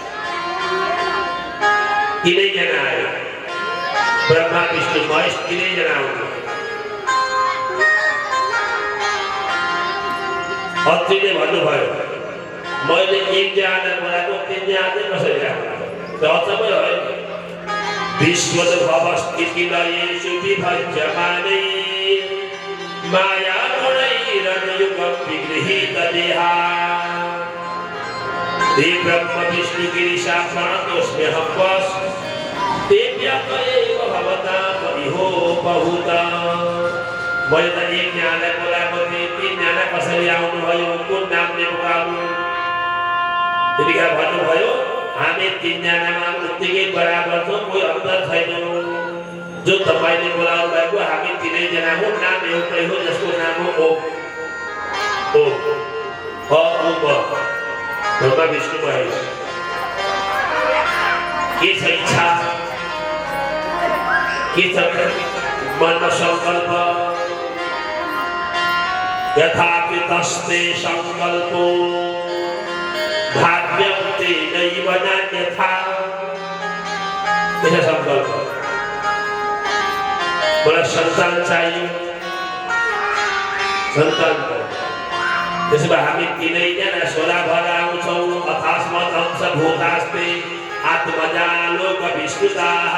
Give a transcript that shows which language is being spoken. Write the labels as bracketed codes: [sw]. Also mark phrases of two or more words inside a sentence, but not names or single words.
[ne] तिनैजना आयो ब्रह्मा विष्णु महेश तिनैजना आउनु अत्रिले भन्नुभयो मैले एकजना बोलाएको तिनजना कसरी आएको अचम्मै भयो [sa] विश्वस्थिति लयेषु विभज्यमाने माया गुणैरनुयुगं विगृहीत देहा ते ब्रह्म विष्णु गिरीशा प्रणतोऽस्म्यहं वश तेभ्यः एव भवता परिहो बहुता [ne] मैले त एकजनालाई बोलाएको थिएँ तिनजना कसरी आउनुभयो कुन नामले बोलाउनु त्यतिखेर भन्नुभयो हामी तिनजनामा उत्तिकै बराबर छौँ कोही अन्तर छैन जो तपाईले बोलाउनु भएको हामी तीनैजना हो, नाम एउटै हो, जसको नाम हो ओम। ओम ह उ ब ब्रह्मा विष्णु महेश। के छ इच्छा, के छ मनमा संकल्प? [sa] यथापि तस्ते संकल्पो भाग्यं तेनैव नान्यथा। [hi] ऐसा संकल्प, [ne] मलाई सन्तान चाहियो, सन्तान त्यसो भए हामी तीनैजना छोरा भएर आउँछौँ। [sa] अथास्मत् अंश भूतास्ते आत्मजा लोक विस्मृताः।